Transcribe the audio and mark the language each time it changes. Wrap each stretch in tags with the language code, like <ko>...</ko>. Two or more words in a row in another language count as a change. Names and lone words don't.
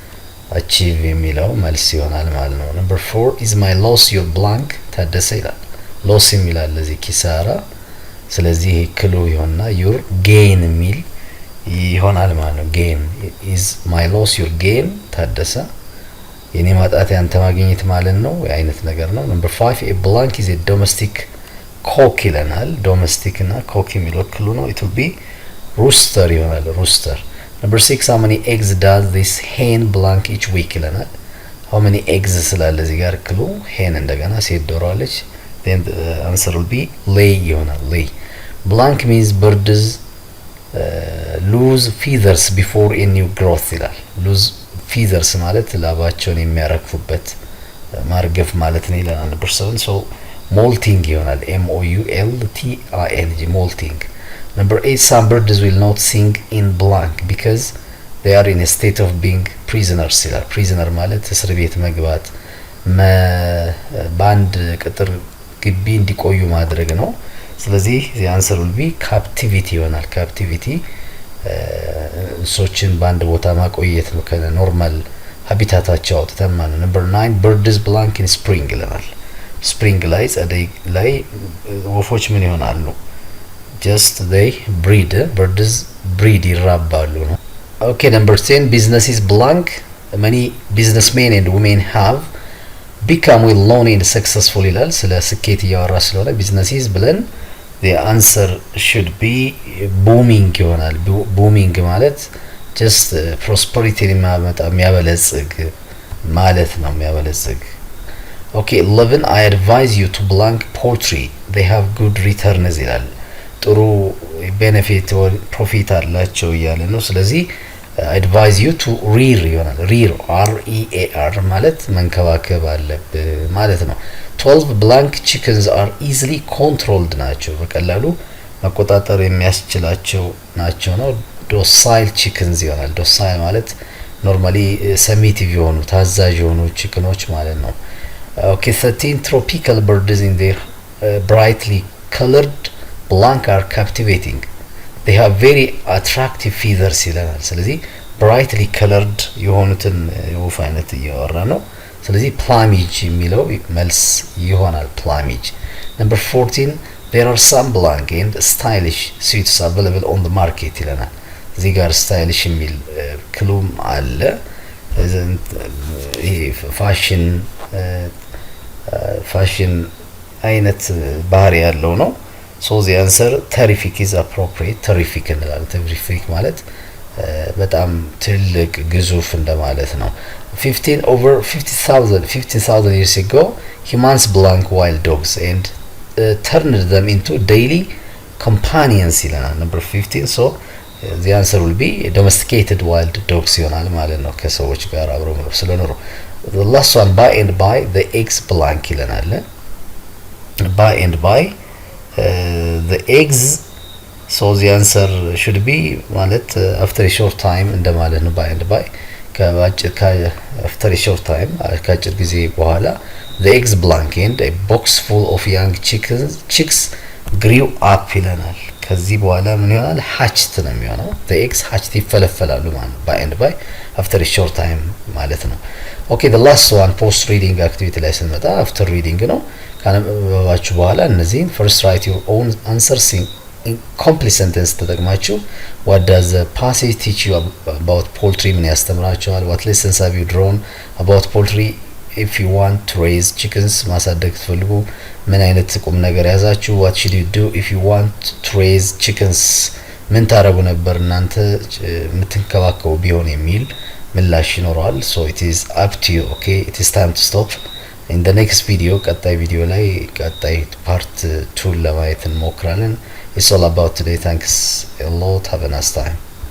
<am>የሚለው መልስ ይሆናል ማለት ነው።</am> <en>number 4 is my loss your blank</en> <am>ታደሰ ይላል። ሎስ የሚላል እዚህ ኪሳራ። ስለዚህ ክሉ ይሆንና</am> <en>your gain</en> <am>የሚል ይሆናል ማለት ነው።</am> <en>gain is my loss your gain</en> <am>ታደሰ የኔ ማጣት ያንተ ማግኘት ማለት ነው። የአይነት ነገር ነው።</am> <en>number 5 a blank is a domestic cock ይለናል።</en> <am>ዶሜስቲክ እና ኮክ የሚለው ክሉ ነው።</am> <en>it will be rooster ይሆናል። ሩስተር። ነምበር 6 how many eggs does this hen blank each week ይለናል። how many eggs</en> <am>ስላለ እዚህ ጋር ክሉ</am> <en>hen</en> <am>እንደገና ሴት ዶሮ አለች።</am> <en>then the answer will be lay ይሆናል። lay blank means birds lose feathers before a new growth ይላል። lose feathers</en> <am>ማለት ላባቸውን የሚያረግፉበት ማርገፍ ማለት ነው ይላል።</am> <en>ነምበር 7 so molting ይሆናል። molting molting። Number 8 some birds will not sing in blank because they are in a state of being prisoners ይላል። prisoner</en> <am>ማለት እስር ቤት መግባት በአንድ ቅጥር ግቢ እንዲቆዩ ማድረግ ነው። ስለዚህ</am> <en>the answer will be captivity</en> <am>ይሆናል። captivity እንስሶችን በአንድ ቦታ ማቆየት ነው ከኖርማል ሀቢታታቸው አውጥተን ማለት ነው።</am> <en>Number 9 birds blank in spring</en> <am>ይለናል። ስፕሪንግ ላይ ጸደይ ላይ ወፎች ምን ይሆናሉ?</am> <en>just they breed birds breed</en> <am>ይራባሉ ነው።</am> <en>okay number 10 business is blank many businessmen and women have become well known and successful ይላል።</en> <am>ስለ ስኬት እያወራ ስለሆነ</am> <en>business is ብለን the answer should be booming ይሆናል። booming ማለት just prosperity</en> <am>የሚያበለጽግ ማለት ነው። የሚያበለጽግ</am> <en>okay 11 I advise you to blank poultry they have good returns ይላል። ጥሩ benefit or profit</en> <am>አላቸው እያለ ነው። ስለዚህ</am> <en>advise you to rear ይሆናል። rear R-E-A-R</en> <am>ማለት መንከባከብ አለብህ ማለት ነው።</am> <en>12 blank chickens are easily controlled</en> <am>ናቸው በቀላሉ መቆጣጠር የሚያስችላቸው ናቸው ነው።</am> <en>docile chickens</en> <am>ይሆናል። docile ማለት</am> <en>normally submissive</en> <am>የሆኑ ታዛዥ የሆኑ ቺክኖች ማለት ነው። okay</am> <en>13 tropical birds in their brightly colored blank are captivating they have very attractive feathers ይለናል። ስለዚህ brightly colored</en> <am>የሆኑትን የወፍ አይነት እያወራ ነው። ስለዚህ</am> <en>plumage</en> <am>የሚለው መልስ ይሆናል።</am> <en>plumage። number 14 there are some blank and stylish suits available on the market</en> <am>ይለናል። እዚህ ጋር</am> <en>stylish</en> <am>የሚል ክሉም አለ። ይሄ ፋሽን አይነት ባህሪ ያለው ነው።</am> <en>so the answer terrific is appropriate terrific</en> <am>እንላለን። terrific ማለት በጣም ትልቅ ግዙፍ እንደማለት ነው። 15</am> <en>over 15,000 years ago humans blank wild dogs and turned them into daily companions ይለናል። number 15 so the answer will be domesticated wild dogs</en> <am>ይሆናል ማለት ነው። ከሰዎች ጋር አብረው መኖር ስለኖሩ</am> <en>the last one buy and buy the eggs blank ይለናል። buy and buy the eggs so the answer should be ማለት after a short time</en> <am>እንደማለት ነው።</am> <en>buy and buy after a short time</en> <am>ከአጭር ጊዜ በኋላ</am> <en>the eggs blank and a box full of young chicks grew up ይለናል።</en> <am>ከዚህ በኋላ ምን ይሆናል?</am> <en>hatched</en> <am>ነው የሚሆነው።</am> <en>the eggs hatched</en> <am>ይፈለፈላሉ ማለት ነው።</am> <en>buy and buy after a short time</en> <am>ማለት ነው።</am> <en>okay the last one post reading activity</en> <am>ላይ ስንመጣ</am> <en>after reading</en> <am>ነው። ካነበባችሁ በኋላ እነዚህን</am> <en>first write your own answers in complete sentence ተጠቅማችሁ what does the passage teach you about poultry</en> <am>ምን ያስተምራችኋል?</am> <en>what lessons have you drawn about poultry if you want to raise chickens</en> <am>ማሳደግ ትፈልጉ ምን አይነት ቁም ነገር ያዛችሁ?</am> <en>what should you do if you want to raise chickens</en> <am>ምን ታረጉ ነበር እናንተ የምትንከባከቡ ቢሆን የሚል ምላሽ ይኖረዋል።</am> <en>so it is up to you. okay it is time to stop. in the next video</en> <am>ቀጣይ ቪዲዮ ላይ ቀጣይ</am> <en>part 2</en> <am>ለማየት እንሞክራለን።</am> <en>it's all about today. thanks a lot. have a nice time.</en>